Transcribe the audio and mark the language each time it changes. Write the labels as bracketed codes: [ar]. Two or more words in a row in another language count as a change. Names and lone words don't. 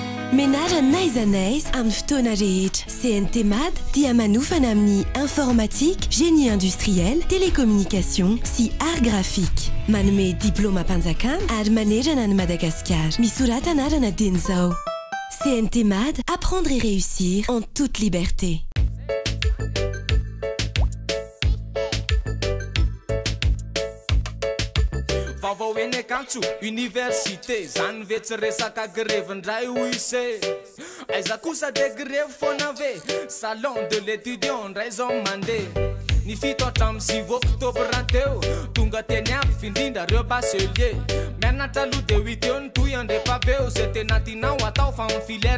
[mg] Menara n'aiza n'aiza amin'ny fotoana rehetra. CNT MAD dia manofana amin'ny informatique, [fr] génie industriel, [mg] télécommunication sy [fr] art graphique. [mg] Manome diplôme am-panjakana ary manerana ny Madagasikara. Misorata anarana dieny izao. [fr] CNT MAD, apprendre et réussir en toute liberté. [mg] FAVORI ANKATSO UNIVERSITE zany ve tsy resaka grève ndray hoy se aiza kosa de grève foana ve [fr] salon de l'étudiant [mg] ndray zao mandeha ny fito hatramin'ny 6 octobre teo tonga teny aby findrindra reo bachelier mianatra aloha de 8 eo ny toy andrefa beo zay tena tianao atao fa amin'ny filière